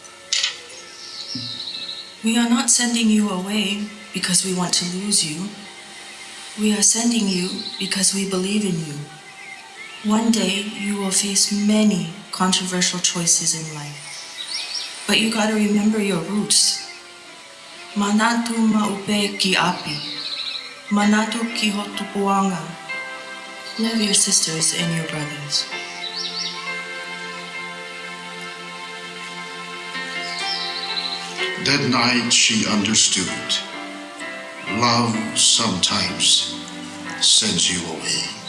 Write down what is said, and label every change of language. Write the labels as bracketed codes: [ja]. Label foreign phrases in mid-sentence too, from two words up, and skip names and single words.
[en] We are not sending you away because we want to lose you. We are sending you because we believe in you. One day you will face many controversial choices in life. But you gotta remember your roots. [to] Manatu maupe ki api. Manatu ki hotupuanga. [en] Love your sisters and your brothers. That night she understood. Love sometimes sends you away.